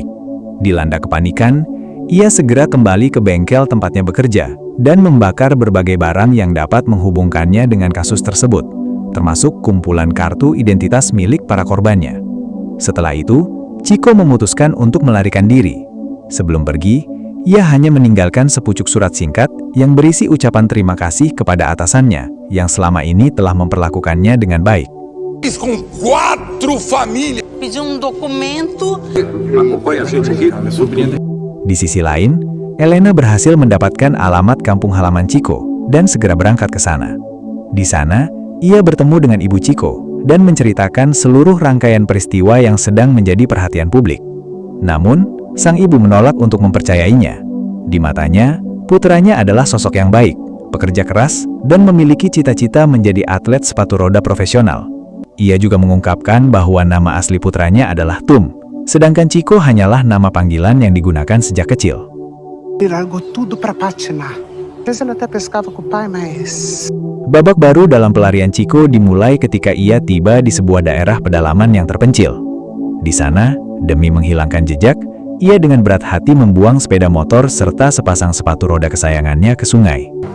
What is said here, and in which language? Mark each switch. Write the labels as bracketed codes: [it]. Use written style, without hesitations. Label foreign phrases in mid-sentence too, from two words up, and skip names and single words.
[id] Dilanda kepanikan, ia segera kembali ke bengkel tempatnya bekerja dan membakar berbagai barang yang dapat menghubungkannya dengan kasus tersebut, termasuk kumpulan kartu identitas milik para korbannya. Setelah itu, Chico memutuskan untuk melarikan diri. Sebelum pergi, ia hanya meninggalkan sepucuk surat singkat yang berisi ucapan terima kasih kepada atasannya yang selama ini telah memperlakukannya dengan baik. [pt] Pedi documento. [id] Di sisi lain, Elena berhasil mendapatkan alamat kampung halaman Chico dan segera berangkat ke sana. Di sana, ia bertemu dengan ibu Chico dan menceritakan seluruh rangkaian peristiwa yang sedang menjadi perhatian publik. Namun, sang ibu menolak untuk mempercayainya. Di matanya, putranya adalah sosok yang baik, pekerja keras, dan memiliki cita-cita menjadi atlet sepatu roda profesional. Ia juga mengungkapkan bahwa nama asli putranya adalah Tum, sedangkan Chico hanyalah nama panggilan yang digunakan sejak kecil. [pt] Largou tudo para patinar. Às vezes ela até pescava com o pai, mas [id] Babak baru dalam pelarian Chico dimulai ketika ia tiba di sebuah daerah pedalaman yang terpencil. Di sana, demi menghilangkan jejak, ia dengan berat hati membuang sepeda motor serta sepasang sepatu roda kesayangannya ke sungai.